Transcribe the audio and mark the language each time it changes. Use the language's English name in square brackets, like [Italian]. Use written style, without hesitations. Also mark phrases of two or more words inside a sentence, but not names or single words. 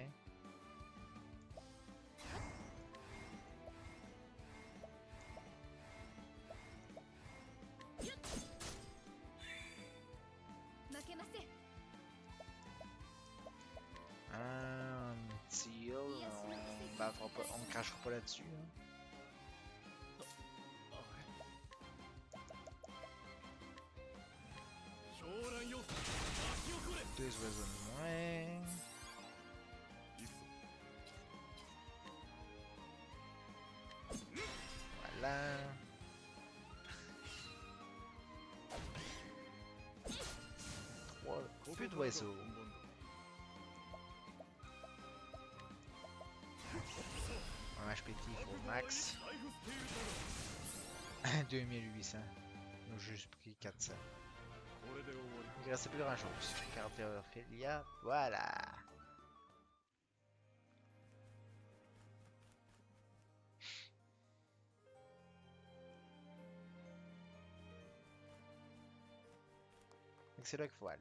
[French] Un petit heal, on ne crachera pas là-dessus. Hein. [Japanese] 狂乱よ巻き起これ [French] Deux oiseaux de moins. [Japanese] いくぞ [French] Voilà. Plus d'oiseaux. Un HP au max. [Japanese] ライフスティールだろ [French] 2800. Nous juste pris 400. [Japanese] これで終わり [French] Il restait plus grand chose. Carte Ophelia. Voilà. C'est là qu'il faut aller.